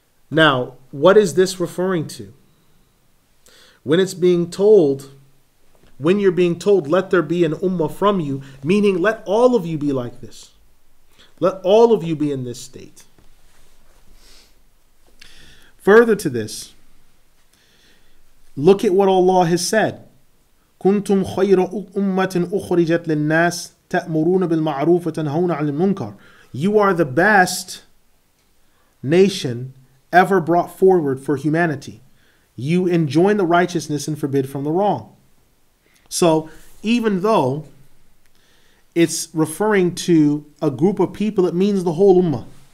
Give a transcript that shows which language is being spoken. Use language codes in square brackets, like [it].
[en] Now, what is this referring to? When you're being told, let there be an ummah from you, meaning let all of you be like this. Let all of you be in this state. Further to this, look at what Allah has said. [ar] كنتم خير أمة أخرجت للناس تأمرون بالمعروف وتنهون عن المنكر. [en] You are the best nation ever brought forward for humanity. You enjoin the righteousness and forbid from the wrong. So even though it's referring to a group of people, it means the whole ummah.